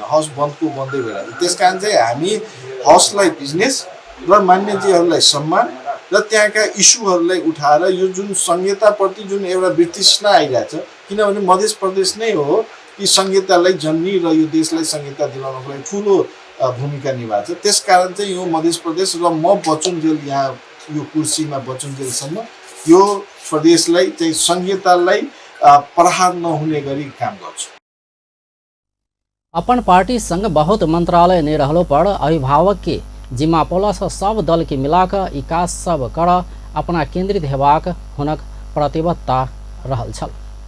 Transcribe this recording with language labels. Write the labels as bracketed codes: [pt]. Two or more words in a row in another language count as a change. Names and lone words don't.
[ne] हस बन्दको बन्दै भइरहेको छ। त्यस कारण चाहिँ हामी हसलाई बिजनेस र मान्यजीहरूलाई सम्मान र त्यहाँका इस्युहरूलाई उठाएर यो जुन संहिताप्रति जुन एउटा वितृष्णा आइरहेछ, किनभने मध्य प्रदेश नै हो कि संहितालाई जन्मी र यो देशलाई संहिता दिलाउनको लागि ठुलो भूमिका निभाएको छ। त्यस कारण चाहिँ यो मध्य प्रदेश र म बचुन्जेल यहाँ यो कुर्सीमा बचुन्जेलसम्म यो प्रदेशलाई चाहिँ संहितालाई प्रहार नहुने गरी काम गर्छु। [mai] अपन पार्टी संग बहुत मंत्रालय नहीं रहलो पर अभिभावक के जिम्मा पौलस सब दल के मिलाकर इकास सब कर अपना केंद्रित हेबाक हुनक प्रतिबद्धता रहल छल।